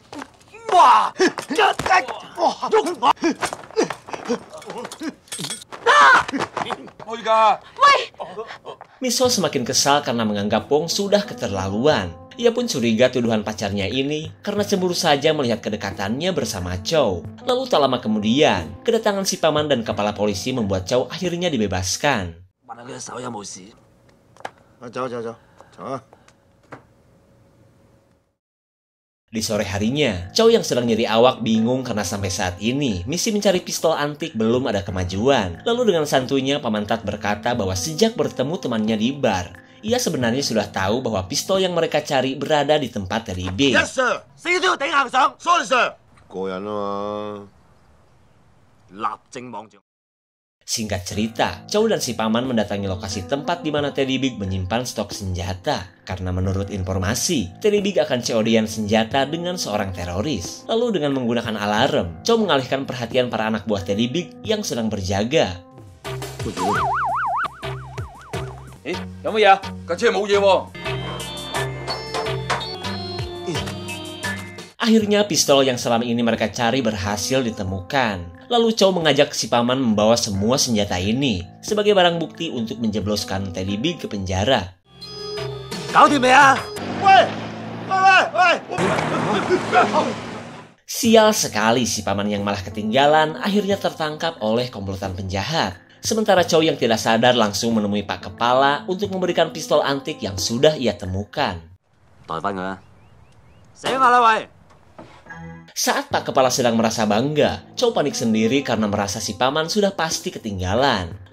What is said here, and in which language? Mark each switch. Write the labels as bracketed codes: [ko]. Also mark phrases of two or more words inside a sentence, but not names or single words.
[id] Miss Ho semakin kesal karena menganggap Wong sudah keterlaluan. Ia pun curiga tuduhan pacarnya ini karena cemburu saja melihat kedekatannya bersama Chow. Lalu tak lama kemudian, kedatangan si paman dan kepala polisi membuat Chow akhirnya dibebaskan. [yue] 問下佢隻手有冇事？走走走，走啊！ [id] Di sore harinya, Chow yang sedang nyeri awak bingung karena sampai saat ini misi mencari pistol antik belum ada kemajuan. Lalu dengan santuinya Paman Tat berkata bahwa sejak bertemu temannya di bar, ia sebenarnya sudah tahu bahwa pistol yang mereka cari berada di tempat Teddy Big. [en] Yes sir， [yue] 死都要頂硬上， [en] sorry sir， [yue] 過癮啊嘛。立正望住。 [id] Singkat cerita, Chow dan si paman mendatangi lokasi tempat di mana Teddy Big menyimpan stok senjata. Karena menurut informasi, Teddy Big akan COD-an senjata dengan seorang teroris. Lalu dengan menggunakan alarm, Chow mengalihkan perhatian para anak buah Teddy Big yang sedang berjaga. [yue] 咦，有乜嘢啊？架車冇嘢喎。 [id] Akhirnya pistol yang selama ini mereka cari berhasil ditemukan. Lalu Chow mengajak si paman membawa semua senjata ini sebagai barang bukti untuk menjebloskan Teddy Big ke penjara. [yue] 搞掂未啊？喂喂喂喂！ [id] Sial sekali si paman yang malah ketinggalan akhirnya tertangkap oleh komplotan penjahat. Sementara Chow yang tidak sadar langsung menemui Pak Kepala untuk memberikan pistol antik yang sudah ia temukan. Saat Pak Kepala sedang merasa bangga, Chow panik sendiri karena merasa si paman sudah pasti ketinggalan.